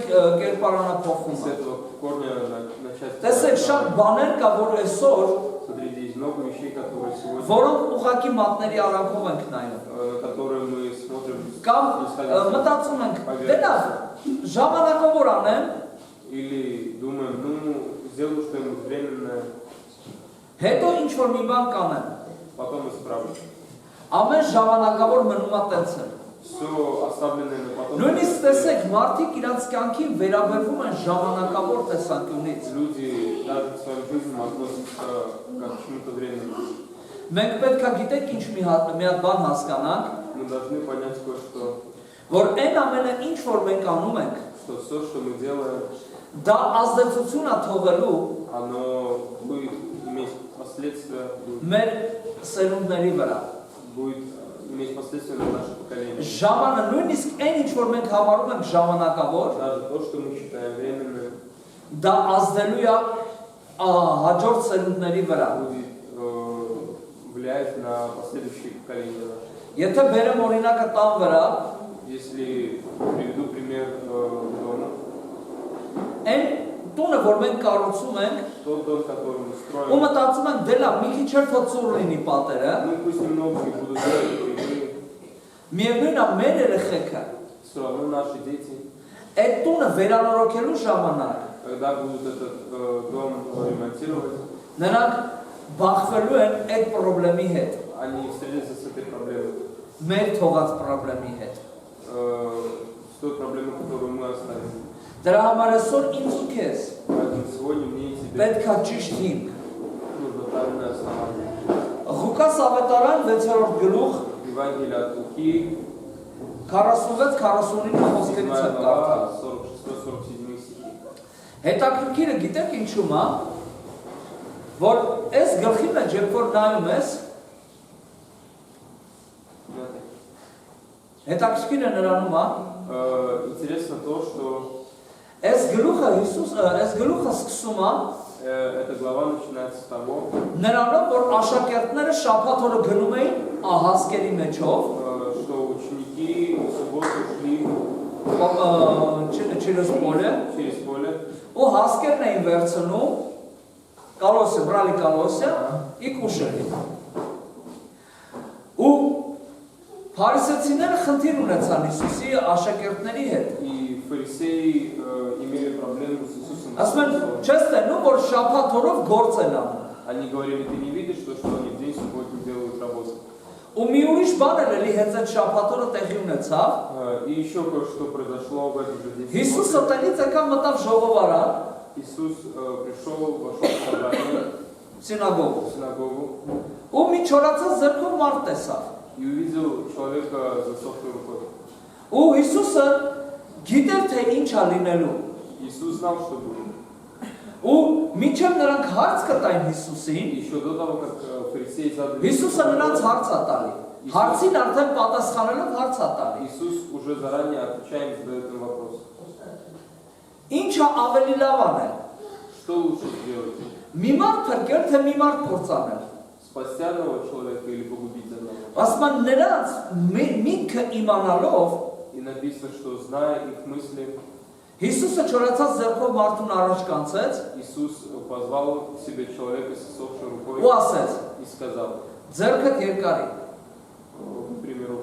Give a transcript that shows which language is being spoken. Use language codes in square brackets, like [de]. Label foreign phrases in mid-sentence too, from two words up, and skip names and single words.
[ru] с [hy] կերպարանափոխումը։ [ru] этого корня начать. [hy] Տեսեք, շատ բաներ կա, որ այսօր, [ru] Смотрите, есть много вещей, которые сегодня, [hy] որոնք ուղղակի մատների արանքով ենք նայում։ [ru] на которые мы смотрим [hy] Կամ [ru] исходя из- [hy] մտածում ենք, դե լավ, ժամանակավոր անեմ, [ru] или думаем, ну, сделаю что-нибудь временное, [hy] հետո ինչ որ մի բան կանեմ։ [ru] потом исправлю. [hy] Ամեն ժամանակավոր մնում է տենց է։ [ru] Все оставленное на потом. [hy] Նույնիսկ տեսեք, մարդիկ իրաց կյանքին վերաբերվում են ժամանակավոր տեսանկյունից։ [ru] Люди даже в своем жизни относятся как к чему-то временному. [hy] Մենք պետք է գիտեք ինչ մի հատ բան հասկանանք, [ru] Мы должны понять кое-что, [hy] որ այն ամենը ինչ որ մենք անում ենք, [ru] что все, что мы делаем, [hy] դա ազդեցություն է թողելու [ru] оно будет иметь последствия, [hy] մեր սերունդների վրա։ [ru] будет иметь последствия на наше поколение. [hy] Ժամանը նույնիսկ այն ինչ որ մենք համարում ենք ժամանակավոր, [ru] Даже то, что мы считаем временным, [hy] դա ազդելու է հաջորդ սերունդների վրա։ [ru] будет влиять на последующие поколения наши. [hy] Եթե բերեմ օրինակը տան վրա, [ru] Если приведу пример дома, [hy] այն տունը որ մենք կառուցում ենք, [ru] тот дом, который мы [hy] ու [ru] строим, [hy] մտածում ենք դե լավ, մի քիչ էլ փոքր լինի պատերը, [ru] ну пусть немного не будут делать, [hy] միևնույնն է մեր երեխեքը [ru] все равно наши дети, [hy] այդ տունը վերանորոգելու ժամանակ [ru] когда будут этот дом ремонтировать, [hy] նրանք բախվելու են այդ խնդրի հետ, [ru] они встретятся с этой проблемой, [hy] մեր թողած խնդրի հետ։ [ru] с той проблемой, которую мы оставили. [hy] Դրա համար այսօր ինձ ու քեզ [ru] Поэтому сегодня мне и тебе [hy] պետք է ճիշտ հիմք։ [ru] нужно правильное основание. [hy] Ղուկաս ավետարան 6-րդ գլուխ [ru] Евангелие от Луки, [hy] 46-49 խոսքերից 7 եմ [ru] глава, [hy] կարդալ։ [ru] 46-47 стихи. [hy] Հետաքրքիրը գիտեք ինչու՞մ է, որ այս գլխի մեջ երբ որ նայում ես, Հետաքրքիր է նրանում, [ru] Интересно то, что [hy] այս գլուխը սկսում է [ru] эта глава начинается с того, [hy] նրանով, որ աշակերտները շաբաթ օրը գնում էինահասկերի մեջով, [ru] что ученики в субботу шли через поле, [hy] ու հասկերն էին վերցնում, [ru] брали колосья и кушали. [hy] Ու փարիսեցիները խնդիր ունեցան Հիսուսի աշակերտների հետ. [ru] и фарисеи имели проблемы с Иисусом. [hy] Ասում են, չես տենում, որ շաբաթ օրով գործ են անում. [ru] Они говорили, ты не видишь, что они в день субботний делают работу. [hy] Ու մի ուրիշ բան էլ էլի հենց այդ շաբաթ օրը տեղի ունեցավ. [ru] И еще кое-что произошло в этот же день. [hy] Հիսուսը տնից եկավ մտավ ժողովարան, [ru] Иисус пришел, вошел в собрание, սինագոգу, в синагогу [hy] ու մի չորացած ձեռքով մարդ տեսավ. [ru] и увидел человека с засохшей рукой. [hy] Ու Հիսուսը գիտեր, թե ինչ է լինելու. [ru] Иисус знал, что будет. [hy] Ու մինչև նրանք հարց կտային Հիսուսին, [ru] Еще до того, как фарисеи задали [hy] Հիսուսը նրանց հարց է տալի. Հարցին արդեն պատասխանելով հարց է տալի. [ru] Иисус уже заранее отвечаем задает им вопрос. [hy] Ինչը ավելի լավ անել։ [ru] Что лучше сделать? [hy] Մի մարդ փրկել, թե մի մարդ կործանել։ [ru] Спасти одного человека или погубить одного? [hy] Ասում են նրանց միտքը իմանալով [ru] И написано, что зная их мысли, [hy] Հիսուսը չորացած ձեռքով մարդուն առաջ կանցեց [ru] Иисус позвал к себе человека с иссохшей рукой [hy] ու ասեց. [ru] и сказал, [hy] Ձեռքդ երկարի։ [ru] к примеру,